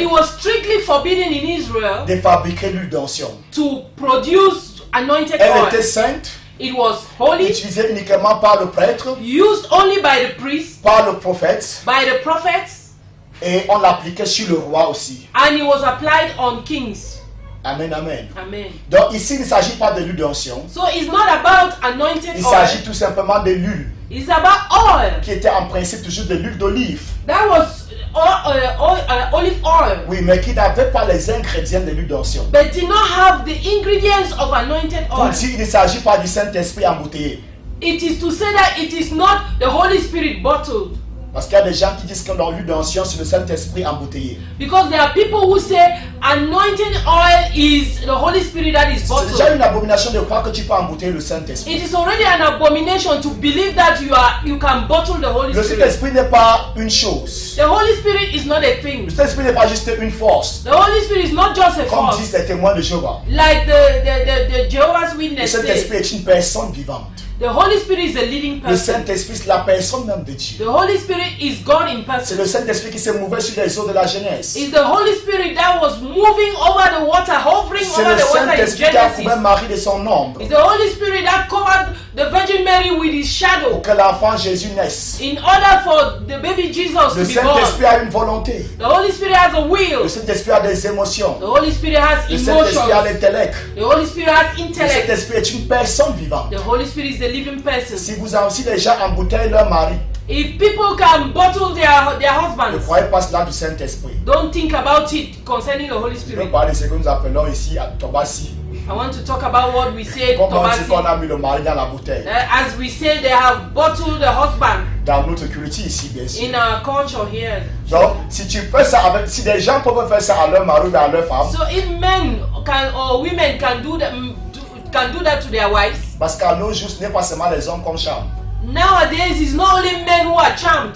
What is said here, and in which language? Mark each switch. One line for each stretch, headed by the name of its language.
English: it was strictly forbidden in Israel
French: de fabriquer l'huile d'onction.
English: to produce anointed
French: Elle
English: oil.
French: était sainte,
English: It was holy,
French: utilisée uniquement par le prêtre,
English: used only by the priests,
French: par le prophète,
English: by the prophets,
French: et on l'appliquait sur le roi aussi.
English: and it was applied on kings. Amen, amen. Amen.
French: Donc ici, il ne s'agit pas de l'huile d'onction.
English: So it's not about anointed
French: Il s'agit
English: oil.
French: tout simplement de l'huile,
English: It's about oil.
French: qui était en principe toujours de l'huile d'olive.
English: That was olive oil,
French: Oui, mais qui n'avait pas les ingrédients de l'huile d'onction.
English: but did not have the ingredients of anointed
French: Pour
English: oil.
French: dire, il ne s'agit pas du Saint-Esprit embouteillé.
English: It is to say that it is not the Holy Spirit bottled.
French: Parce qu'il y a des gens qui disent que dans l'huile d'onction, c'est le Saint-Esprit embouteillé.
English: Because there are people who say anointing oil is the Holy Spirit that is
French: C'est
English: bottled.
French: déjà une abomination de croire que tu peux embouteiller le Saint-Esprit.
English: It is already an abomination to believe that you can bottle the Holy
French: Le
English: Spirit.
French: Saint-Esprit n'est pas une chose.
English: The Holy Spirit is not a thing.
French: Le Saint-Esprit n'est pas juste une force.
English: The Holy Spirit is not just a
French: Comme
English: force,
French: disent les témoins de Jéhovah.
English: like the Jehovah's
French: Le
English: Witness say.
French: Saint-Esprit est une personne vivante.
English: The Holy Spirit is a living
French: Le
English: person.
French: Saint-Esprit, c'est la personne même de Dieu.
English: The Holy Spirit is God in
French: C'est
English: person.
French: le Saint-Esprit qui s'est mouvé sur les eaux de la Genèse.
English: It's the Holy Spirit that was moving over the water, hovering
French: C'est
English: over
French: Saint-Esprit qui a couvert
English: Genesis.
French: Marie de son ombre
English: It's the Holy Spirit that covered the Virgin Mary with his shadow
French: pour que l'enfant Jésus naisse.
English: in order for the baby Jesus
French: Le
English: to be born.
French: Saint-Esprit a une volonté.
English: The Holy Spirit has a
French: Le
English: will.
French: Saint-Esprit a des émotions.
English: The Holy Spirit has
French: Le Saint-Esprit a
English: emotions.
French: l'intellect.
English: The Holy Spirit has
French: Le
English: intellect.
French: Saint-Esprit est une personne vivante.
English: The Holy Spirit is a living person.
French: Si vous avez aussi les gens embouteillent leur mari,
English: If people can bottle their
French: ne
English: husbands,
French: croyez pas cela du Saint-Esprit.
English: don't think about it concerning the Holy
French: Je
English: Spirit.
French: veux parler de ce que nous appelons ici à Tobassi.
English: I want to talk about what we say,
French: Comment on dit qu'on
English: Tobasi.
French: a mis le mari dans la bouteille.
English: As we say, they have bottled the husband
French: Dans notre culture ici, bien sûr.
English: in our culture here.
French: Donc, si tu fais ça avec, si des gens peuvent faire ça à leur mari ou à leur femme,
English: So if men can or women can do that, can do that to their wives.
French: parce qu'à nos jours, ce n'est pas seulement les hommes qu'on charme.
English: Nowadays, it's not only men who are charmed.